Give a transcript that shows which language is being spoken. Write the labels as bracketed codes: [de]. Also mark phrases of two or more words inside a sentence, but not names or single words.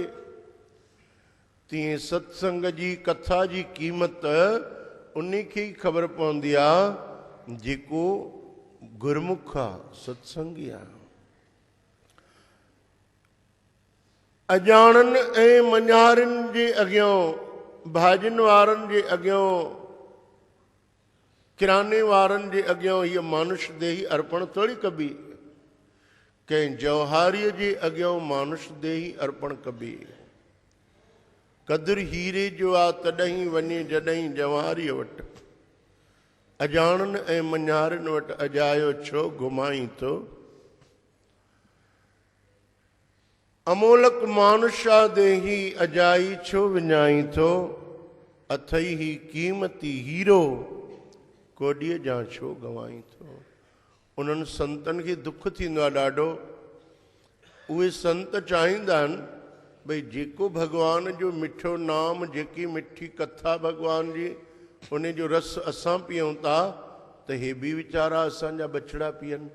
[sd] तीअं सत्संग जी कथा जी क़ीमत उन खे ई ख़बर पवंदी आहे जेको गुरमुख आहे, सत्संगी आहे। अजाणनि ऐं मञारनि जे अॻियां, भाॼियुनि वारनि जे अॻियां, किराने वारनि जे अॻियां हीअ मानुष देही अर्पण थोरी कबी। कंहिं जौहारीअ जे अॻियां मानुष देही अर्पण कबी। क़दुरु हीरे जो आहे तॾहिं वञे जॾहिं जौहारीअ वटि। अजाणनि ऐं मञारनि वटि अजायो छो घुमाई थो। अमोलक मानुषा देही अजाई छो विञाई थो। अथई ही क़ीमती हीरो कोॾीअ जा छो गवाई थो। उन्हनि संतनि खे दुख थींदो आहे ॾाढो। उहे संत चाहींदा आहिनि भई जेको भॻवान जो मिठो नाम, जेकी मिठी कथा भॻवान जी, उन जो रस असां पीऊं था त हे बि वीचारा असांजा बछड़ा पीअनि।